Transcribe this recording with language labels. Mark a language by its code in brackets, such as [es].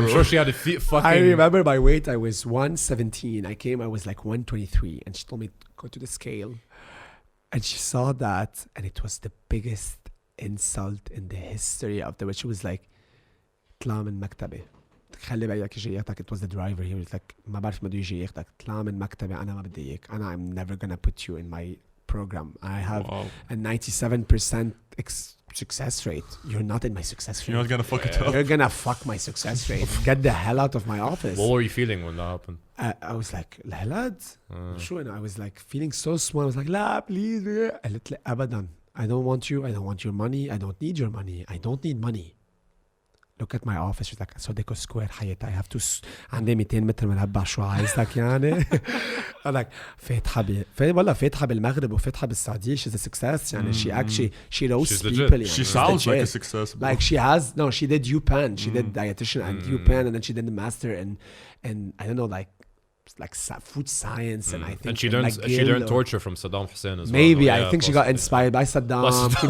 [en] I'm sure she had a fucking... I remember my weight, I was 117. I was like 123 and she told me go to the scale. And she saw that and it was the biggest insult in the history of the, she was like, [ar] اطلع من مكتبي. خلي بالك يجي ياخدك. [en] It was the driver. He was like [ar] ما بعرف ما بده يجي ياخدك. اطلع من مكتبي أنا ما بدي إياك. أنا [en] I'm never gonna put you in my program. I have a 97% success rate. You're not in my success rate. You're not gonna fuck it up. You're gonna fuck my success rate. Get the hell out of my office. What were you feeling when that happened? I was like [ar] الهلاد. شو أنا? [en] I was like feeling so small. I was like [ar] لا [en] please. [ar] قالت لي أبدا. [en] I don't want you. I don't want your money. I don't need your money. I don't need money. Look at my office. She's like [ar] صديقو سكوير حياتي. [en] I have to [ar] عندي 200 متر مربع. شو عايزك يعني؟ [en] I'm like [ar] فاتحة بالمغرب وفاتحة بالسعودية. [en] She's a success يعني. She actually she roasts people يعني. She sounds like a success, bro. Like she did UPenn. She did dietitian at UPenn and then she did the master in I don't know like food science and I think and she learned torture from Saddam Hussein as well. Maybe Yeah, I think she got inspired by Saddam, Kim